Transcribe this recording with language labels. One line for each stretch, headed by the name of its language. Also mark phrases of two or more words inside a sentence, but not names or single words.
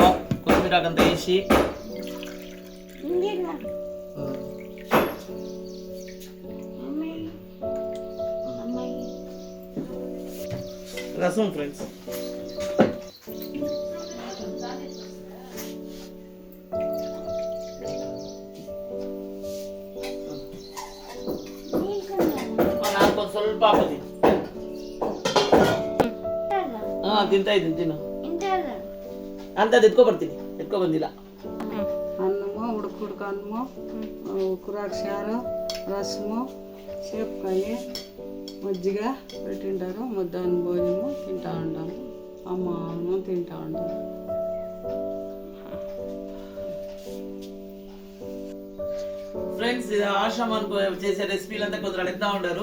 Telugu: కొత్తిమీరకంతా వేసి రసం ఫ్రెండ్స్.
Kannada: నాకు ಸ್ವಲ್ಪ ಹಾಕೋದಿ ತಿಂತಾಯಿದ್ದೀನಿ ತಿನ್ನು ಅಂತ ಎತ್ಕೊ ಬಂದಿಲ್ಲ.
Telugu: అన్నము ఉడుకు అన్నము కూరాకు చారు రసము చేపకాయ మజ్జిగ పెట్టింటారు. మధ్యాహ్నం భోజనము తింటా ఉంటాము. అమ్మ తింటా ఉంటాము. ఫ్రెండ్స్ ఇది ఆశ్రమానికి చేసే రెసిపీలు అంతా కొందరు అడుగుతా ఉంటారు.